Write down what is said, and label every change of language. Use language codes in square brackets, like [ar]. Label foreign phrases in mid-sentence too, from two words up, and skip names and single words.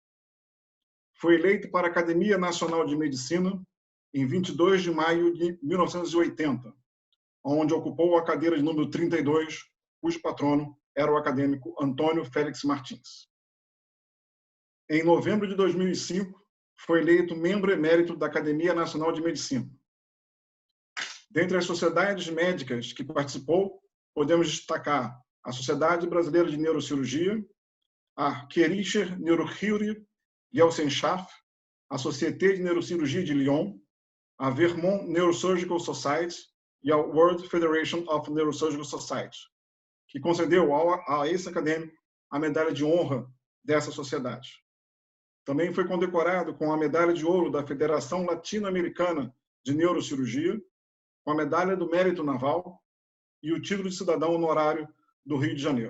[pt] Foi eleito para a Academia Nacional de Medicina em 22 de maio de 1980, onde ocupou a cadeira de número 32, cujo patrono era o acadêmico Antônio Félix Martins. Em novembro de 2005, foi eleito membro emérito da Academia Nacional de Medicina. Dentre as sociedades médicas que participou, podemos destacar a Sociedade Brasileira de Neurocirurgia, a Kircher Neurochirurgie Gesellschaft, a Société de Neurocirurgie de Lyon, a Vermont Neurosurgical Society e a World Federation of Neurosurgical Society, que concedeu a esse acadêmico a medalha de honra dessa sociedade. Também foi condecorado com a medalha de ouro da Federação Latino-Americana de Neurocirurgia, com a medalha do Mérito Naval e o título de cidadão honorário do Rio de Janeiro.